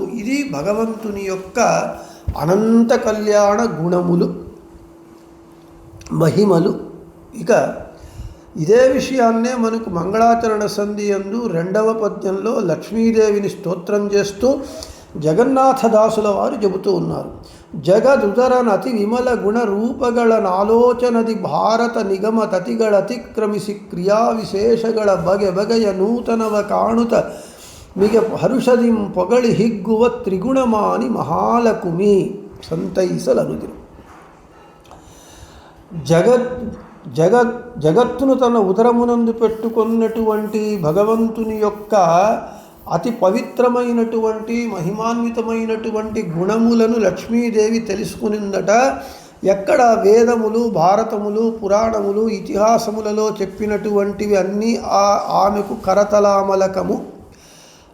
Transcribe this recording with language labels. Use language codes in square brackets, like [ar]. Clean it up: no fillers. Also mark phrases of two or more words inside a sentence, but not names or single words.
[te] ఇది భగవంతుని యొక్క అనంత కళ్యాణ గుణములు, మహిమలు. ఇక ఇదే విషయాన్నే మనకు మంగళాచరణ సంధి యందు 2వ పద్యంలో లక్ష్మీదేవిని స్తోత్రం చేస్తూ జగన్నాథదాసుల వారు చెబుతూ ఉన్నారు. [kn] ಜಗದುದರನತಿ ವಿಮಲ ಗುಣ ರೂಪಗಳ ನಾಲೋಚನದಿ ಭಾರತ ನಿಗಮ ತತಿಗಳ ಅತಿಕ್ರಮಿಸಿ ಕ್ರಿಯಾ ವಿಶೇಷಗಳ ಬಗೆ ಬಗೆಯ ನೂತನವ ಕಾಣುತ ಮಿಗ ಹರುಷದಿಂ ಪೊಗಳಿ ಹಿಗ್ಗುವ ತ್ರಿಗುಣಮಾನಿ ಮಹಾಲಕುಮಿ ಸಂತೈಸಲನುದಿರು. [te] జగత్తును తన ఉదరమునందు పెట్టుకున్నటువంటి భగవంతుని యొక్క అతి పవిత్రమైనటువంటి మహిమాన్వితమైనటువంటి గుణములను లక్ష్మీదేవి తెలుసుకునిందట. ఎక్కడ వేదములు, భారతములు, పురాణములు, ఇతిహాసములలో చెప్పినటువంటివి అన్నీ ఆమెకు కరతలామలకము.